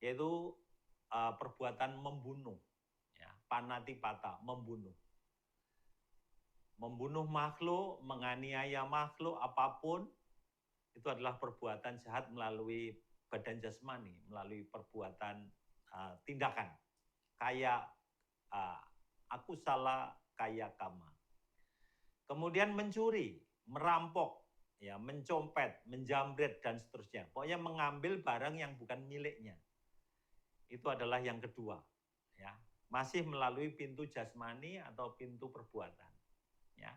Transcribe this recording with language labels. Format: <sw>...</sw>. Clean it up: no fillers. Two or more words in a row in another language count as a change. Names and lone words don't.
<id>Yaitu perbuatan membunuh, ya, panatipata, membunuh. Membunuh makhluk, menganiaya makhluk apapun, itu adalah perbuatan jahat melalui badan jasmani, melalui perbuatan tindakan.</id> <pi>Kaya akusala kaya kama.</pi> <id>Kemudian mencuri, merampok, ya, mencopet, menjamret dan seterusnya. Pokoknya mengambil barang yang bukan miliknya. Itu adalah yang kedua, ya. Masih melalui pintu jasmani atau pintu perbuatan, ya.</id>